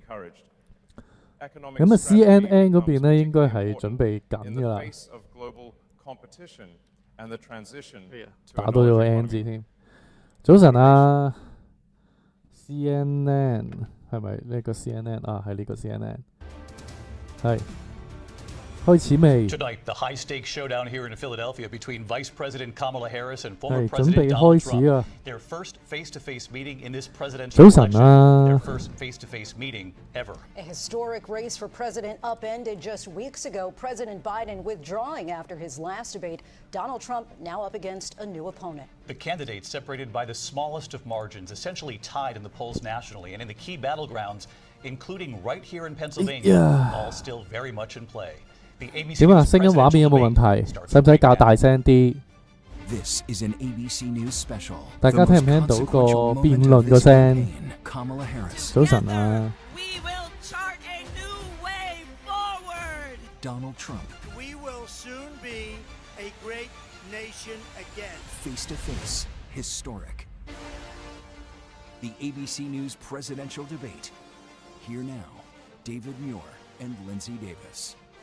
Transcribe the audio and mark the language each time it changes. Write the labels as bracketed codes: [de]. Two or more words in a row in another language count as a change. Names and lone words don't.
[yue] 咁啊 CNN 嗰邊咧應該係準備緊㗎啦。打到咗個 N 字添。早晨啊 CNN 係咪呢個 CNN 啊？係呢個 CNN。係。開始未？ [en] Tonight, the high-stakes showdown here in Philadelphia between Vice President Kamala Harris and former President Donald Trump. Their first face-to-face meeting in this presidential election. Their first face-to-face meeting ever. A historic race for president upended just weeks ago. President Biden withdrawing after his last debate. Donald Trump now up against a new opponent. The candidates separated by the smallest of margins, essentially tied in the polls nationally, and in the key battlegrounds, including right here in Pennsylvania, all still very much in play. [yue] 點啊？聲音畫面有冇問題？使唔使較大聲啲？大家聽唔聽到個辯論個聲？早晨啊！ [en] Donald Trump. We will soon be a great nation again. Face to face, historic. The ABC News presidential debate. Here now, David Muir and Lindsay Davis.